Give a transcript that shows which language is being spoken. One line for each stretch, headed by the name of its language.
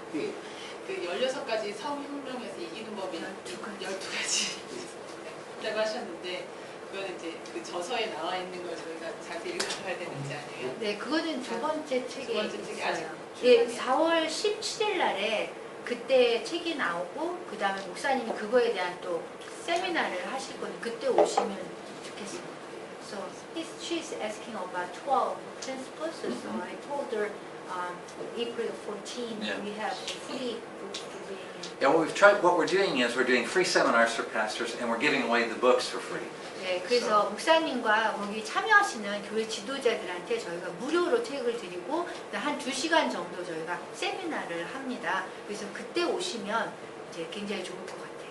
Korean: 그 16가지 사후혁명에서 이기는 법이 한 12가지 있다고 하셨는데 그거는 이제 그 저서에 나와 있는 걸 저희가 자세히 읽어봐야 되는지 아니에요? 네, 그거는 두 번째 책에 두 번째 책이 아직 있어요. 출간이 예, 4월 17일 날에 그때 책이 나오고 그 다음에 목사님이 그거에 대한 또 세미나를 하실 거니 그때 오시면 좋겠습니다.
English: So she's asking about 12 principles. So I told her April 14 Yeah. we have a free book reading. Yeah, what we're doing is we're doing free seminars for pastors, and we're giving away the books for free.
Korean: 네, 그래서 목사님과 거기 참여하시는 교회 지도자들한테 저희가 무료로 책을 드리고 한 2시간 정도 저희가 세미나를 합니다. 그래서 그때 오시면 이제 굉장히 좋을 것 같아요.